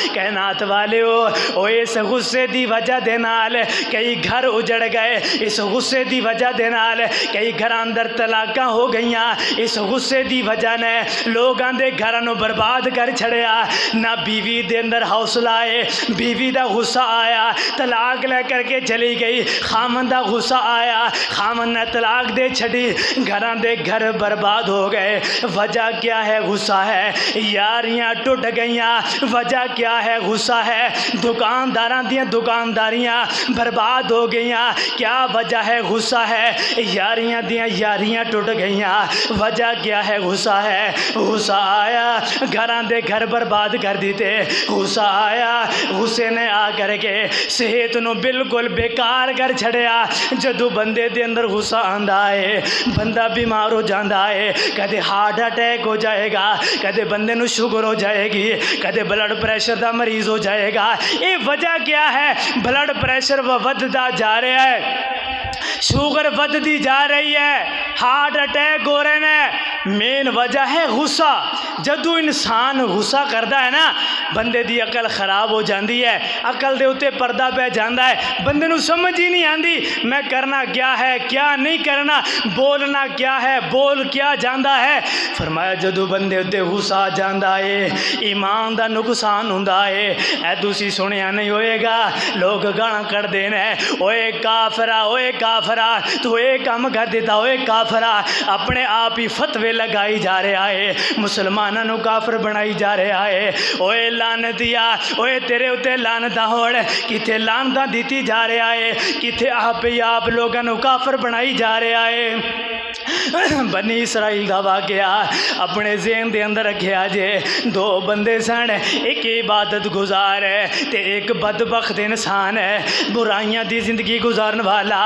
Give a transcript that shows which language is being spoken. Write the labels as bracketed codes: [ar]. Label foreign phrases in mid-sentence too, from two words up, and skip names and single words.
[pa] کائنات والیو او اس غصے دی وجہ دے نال کئی گھر اجڑ گئے، اس غصے دی وجہ دے نال کئی گھر اندر طلاقاں ہو گئیاں، اس غصے دی وجہ نے لوگاں دے گھراں نو برباد کر چھڑیا۔ نہ بیوی دے اندر حوصلہ آئے، بیوی دا غصہ آیا طلاق لے کر کے چلی گئی، خامن دا غصہ آیا خامن نے طلاق دے چھڑی، گھراں دے گھر برباد ہو گئے۔ وجہ کیا ہے؟ غصہ ہے۔ یاریاں ٹوٹ گئیاں، وجہ کیا ہے؟ غصہ ہے۔ دکانداراں دیاں دکانداریاں برباد ہو گئیاں، کیا وجہ ہے؟ غصہ ہے۔ یاریاں دیاں یاریاں ٹوٹ گئیاں، وجہ کیا ہے؟ غصہ ہے۔ غصہ آیا گھراں دے گھر برباد کر دیتے، غصہ آیا غصے نے آ کر کے صحت نو بالکل بیکار کر چھڑیا۔ جدو بندے دے اندر غصہ آندا ہے بندہ بیمار ہو جاندا ہے، کدے ہارٹ اٹیک ہو جائے گا، کدے بندے نو شوگر ہو جائے گی، کدے بلڈ پریشر دا مریض ہو جائے گا۔ یہ وجہ کیا ہے؟ بلڈ پریشر وددا جا رہا ہے، شوگر ودتی جا رہی ہے، ہارٹ اٹیک ہو رہے ہیں۔ مین وجہ ہے غصہ۔ جدو انسان غصہ کرتا ہے نا بندے دی عقل خراب ہو جاندی ہے، عقل دے اتے پردہ پہ جاندہ ہے، بندے نو سمجھ ہی نہیں آندی میں کرنا کیا ہے کیا نہیں کرنا، بولنا کیا ہے بول کیا جاندہ ہے۔ فرمایا جدو بندے اتے غصہ جاندہ ہے ایمان دا نقصان ہوندہ ہے۔ اے دوسی سنیا نہیں ہوئے گا، لوگ گانا کر دینا ہے اوے کافرہ اوے کافرہ تو اے کام کر دیتا اوے کافرہ، اپنے آپ ہی فتوے لگائی جا رہا ہے، مسلمانوں نو کافر بنائی جا رہا ہے۔ اوے لعنتیا اوے تیرے اتے لعنتاں ہوڑ، کتے لعنتاں دیتی جا رہا ہے، کتے آپ ہی آپ لوگوں نو کافر بنائی جا رہا ہے۔ بنی اسرائیل دا واقعہ اپنے ذہن دے اندر رکھیا جے، دو بندے سن، ایک عبادت گزار ہے تے ایک بدبخت انسان ہے، برائیاں دی زندگی گزارن والا۔